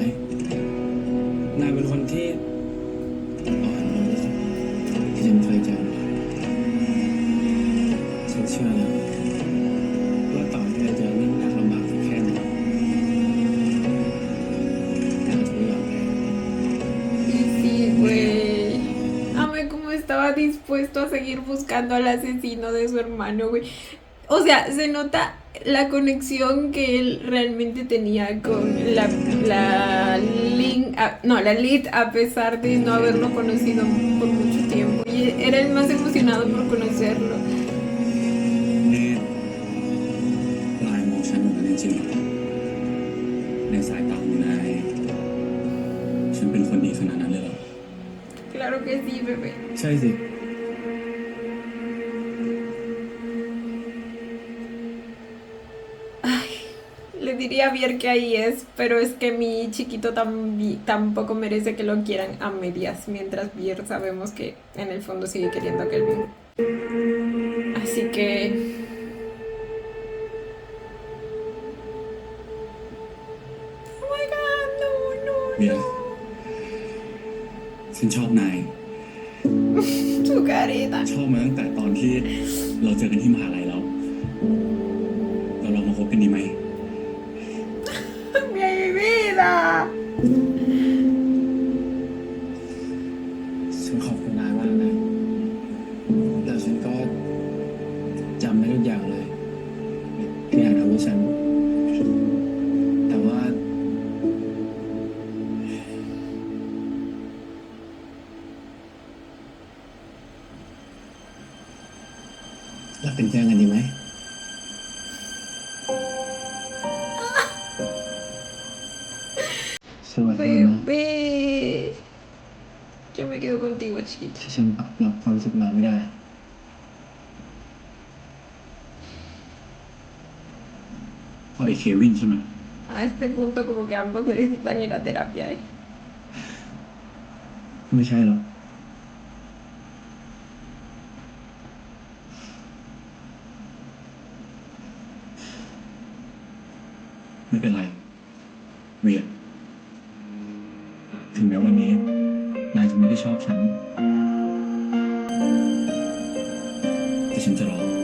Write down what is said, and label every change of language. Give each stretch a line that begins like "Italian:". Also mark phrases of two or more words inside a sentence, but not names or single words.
Thai: นายเป็นคนที่ อ่อนโยนที่สุดที่ฉันเคยเจอมาฉันเชื่อนะว่าต่อให้เราเจอเรื่องยากลำบากสักแค่ไหนเราจะไม่ยอมแพ้
Spanish: Y sí, güey. Amé cómo estaba dispuesto a seguir buscando al asesino de su hermano, güey. O sea, se nota la conexión que él realmente tenía con la Lid a pesar de no haberlo conocido por mucho tiempo. Y era el más emocionado por conocerlo.
Thai: นี่นายมองฉันแบบนั้นจริงๆเหรอในสายตาของนายฉันเป็นคนดีขนาดนั้นเลยเหรอ
Spanish: Claro que sí, bebé.
Thai: ใช่สิ
Spanish: Ay, le diría a Bier que ahí es, pero es que mi chiquito tampoco merece que lo quieran a medias, mientras Bier sabemos que en el fondo sigue queriendo a Kelvin. Así que...
English: Oh my god, no,
Thai: เบีย
Spanish: no,
Thai: ร์ฉันชอบนาย
Spanish: no. Su carita.
Thai: ชอบมาตั้งแต่ตอนที่เราเจอกันที่มหาลัยแล้ว เราลองมาคบกันดีไหม
Spanish: Mi vida.
Thai: ฉันขอบคุณนายมากนะแล้วฉันก็จำได้ทุกอย่างเลยที่นายทำให้ฉัน แต่ว่า เราเป็นแฟนกันดีไหม สวัสดีนะ
Spanish: Bebé. Yo me quedo contigo, chiquito.
Thai: ถ้าฉันปรับรับความรู้สึกมาไม่ได้ เพราะไอ้เควินใช่ไหม
Spanish: A este punto como que ambos necesitan ir a terapia, ¿eh?
Thai: ไม่ใช่หรอก ไม่เป็นไร เวียนถึงแม้วันนี้นายจะไม่ได้ชอบฉัน แต่ฉันจะรอ